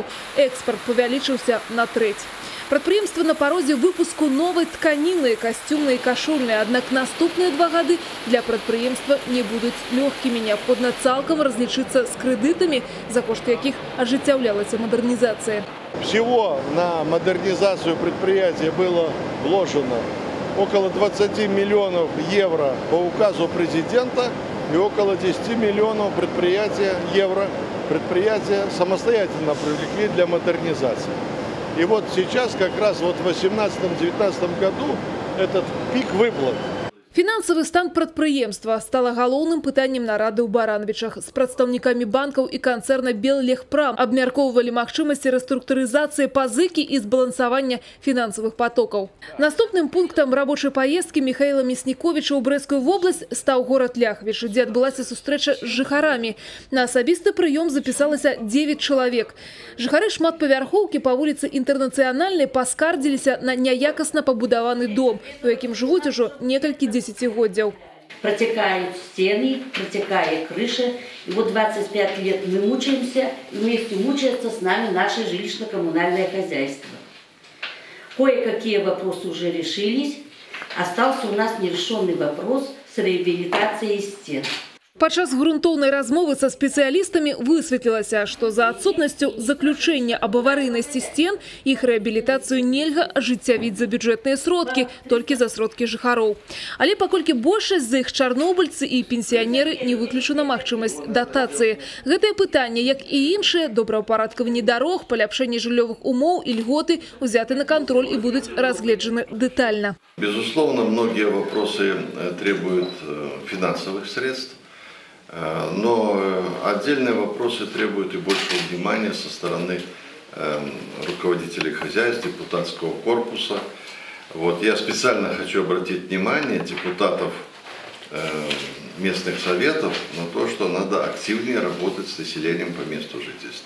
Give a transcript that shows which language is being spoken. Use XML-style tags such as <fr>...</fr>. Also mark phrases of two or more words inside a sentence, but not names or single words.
<be>Экспарт павялічыўся на трэць. Прадпрыемства на парозе выпуску новай тканіны, касцюмнай і кашульнай. Аднак наступныя 2 гады для прадпрыемства не будуць лёгкімі. Неабходна цалкам разлічыцца з крэдытамі, за кошт якіх ажыццяўлялася мадэрнізацыя.</be> <ru>Всего на модернизацию предприятия было вложено около 20 миллионов евро по указу президента и около 10 миллионов евро предприятия самостоятельно привлекли для модернизации. И вот сейчас, как раз вот в 2018-2019 году, этот пик выплат.</ru> <be>Фінансавы стан прадпрыемства стала галоўным пытаннем нарады ў Барановичах. З прадстаўнікамі банкаў і канцэрна Беллегпрам абмяркоўвалі магчымасці рэструктурызацыі пазыкі і збалансавання фінансавых потокаў. Наступным пунктам рабочай паездкі Михаила Мясніковіча ў Брэсцкую вобласць стаў горад Ляхвіч, дзе адбылася сустрэча з жыхарамі. На асабісты прыём запісалася 9 чалавек. Жыхары шматпавярхоўкі па вуліцы Інтэрнацыянальнай паскардзіліся на няякасна пабудаваны дом, у якім жывуць ужо некалькі десятигоддзяў.</be> <ru>Протекают стены, протекает крыша. И вот 25 лет мы мучаемся, и вместе мучается с нами наше жилищно-коммунальное хозяйство. Кое-какие вопросы уже решились. Остался у нас нерешенный вопрос с реабилитацией стен.</ru> <be>Падчас грунтоўнай размовы са спецыялістамі высветлілася, што за адсутнасцю заключэння аб аварыйнасці сцен іх рэабілітацыю нельга ажыццявіць за бюджэтныя сродкі, толькі за сродкі жыхароў. Але паколькі большасць з іх чарнобыльцы і пенсіянеры, не выключана магчымасць датацыі. Гэтае пытанне, як і іншыя, добраўпарадкаванне дарог, паляпшэнне жыллёвых умоў і льготы узяты на контроль і будуць разгледжаны дэтальна.</be> <ru>Безусловно, многие вопросы требуют финансовых средств. Но отдельные вопросы требуют и большего внимания со стороны руководителей хозяйств, депутатского корпуса. Вот, я специально хочу обратить внимание депутатов местных советов на то, что надо активнее работать с населением по месту жительства.</ru>